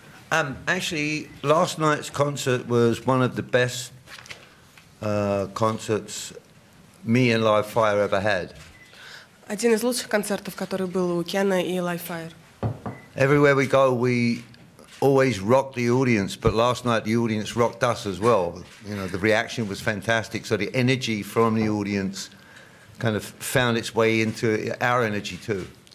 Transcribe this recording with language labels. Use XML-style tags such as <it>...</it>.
<en>Actually, last night's concert was one of the best concerts me and Live Fire ever had.</en> <ru>Один из лучших концертов, который был у Кена и Live Fire.</ru> <en>Everywhere we go, we always rock the audience, but last night the audience rocked us as well. You know, the reaction was fantastic, so the energy from the audience kind of found its way into our energy too.</en>